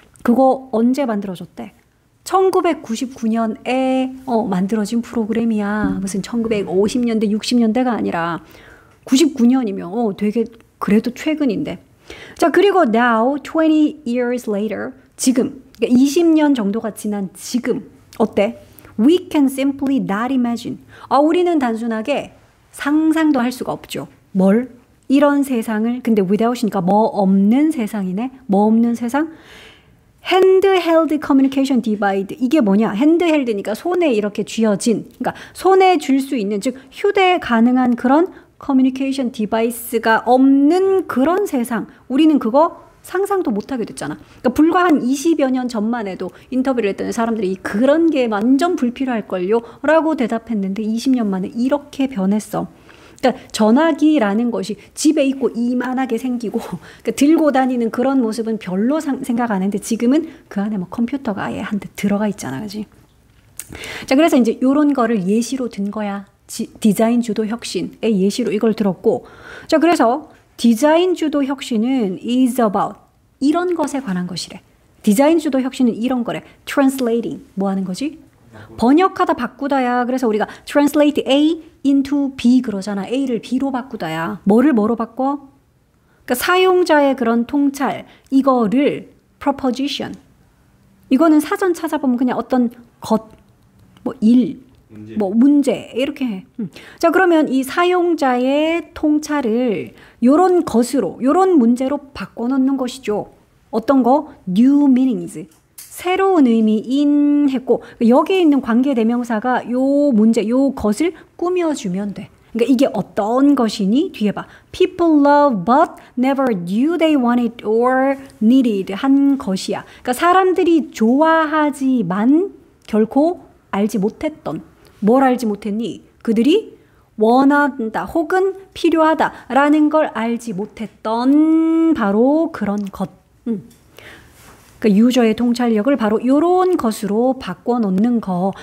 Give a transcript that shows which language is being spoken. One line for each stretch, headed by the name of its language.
Korean: 그거 언제 만들어졌대? 1999년에 만들어진 프로그램이야. 무슨 1950년대, 60년대가 아니라 99년이면 되게 그래도 최근인데. 자, 그리고
English: now 20 years later
Korean: 지금 그러니까 20년 정도가 지난 지금 어때?
English: We can simply not imagine.
Korean: 우리는 단순하게 상상도 할 수가 없죠. 뭘? 이런 세상을 근데 without이니까 뭐 없는 세상이네. 뭐 없는 세상?
English: handheld communication device.
Korean: 이게 뭐냐? handheld니까 손에 이렇게 쥐어진 그러니까 손에 줄 수 있는 즉 휴대 가능한 그런 커뮤니케이션 디바이스가 없는 그런 세상. 우리는 그거 상상도 못하게 됐잖아. 그러니까 불과 한 20여 년 전만 해도 인터뷰를 했더니 사람들이 그런 게 완전 불필요할걸요 라고 대답했는데 20년 만에 이렇게 변했어. 그러니까 전화기라는 것이 집에 있고 이만하게 생기고 그러니까 들고 다니는 그런 모습은 별로 생각 안 했는데 지금은 그 안에 뭐 컴퓨터가 아예 한 대 들어가 있잖아. 그지? 자, 그래서 이제 요런 거를 예시로 든 거야. 디자인 주도 혁신의 예시로 이걸 들었고, 자, 그래서 디자인 주도 혁신은 is about 이런 것에 관한 것이래. 디자인 주도 혁신은 이런 거래. translating 뭐 하는 거지? 번역하다 바꾸다야. 그래서 우리가 translate A into B 그러잖아. A를 B로 바꾸다야. 뭐를 뭐로 바꿔? 그러니까 사용자의 그런 통찰 이거를 proposition. 이거는 사전 찾아보면 그냥 어떤 것, 뭐 일, 뭐 문제 이렇게 해. 자, 그러면 이 사용자의 통찰을 요런 것으로 요런 문제로 바꿔놓는 것이죠. 어떤 거?
English: new meanings.
Korean: 새로운 의미인 했고 여기에 있는 관계대명사가 요 문제, 요 것을 꾸며주면 돼. 그러니까 이게 어떤 것이니? 뒤에 봐.
English: People love but never knew they wanted or needed
Korean: 한 것이야. 그러니까 사람들이 좋아하지만 결코 알지 못했던. 뭘 알지 못했니? 그들이 원한다 혹은 필요하다라는 걸 알지 못했던 바로 그런 것. 그러니까 유저의 통찰력을 바로 이런 것으로 바꿔놓는 거.